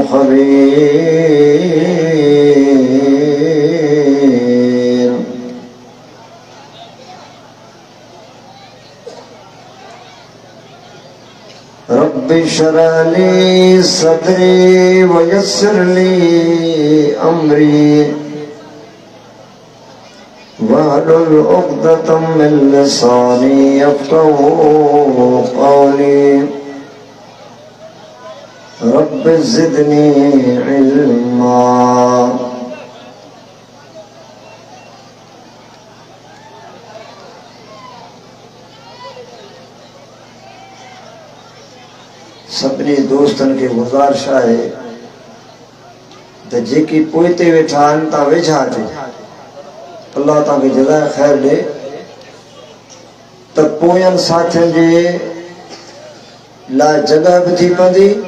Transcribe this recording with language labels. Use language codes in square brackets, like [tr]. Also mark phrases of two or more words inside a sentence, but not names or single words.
[ar] خبير رب اشرح لي صدري ويسر لي أمري واحلل عقدة من لساني يفقهوا قولي رب زدني علما [sd] सभिनी दोस्तन के गुज़ारिश है त जेकी पोइते वेठा आहिनि तव्हां वेझा अचो अल्लाह तव्हांखे जज़ाए ख़ैर ॾे त पोयनि साथियुनि जे लाइ जॻह बि थी पवंदी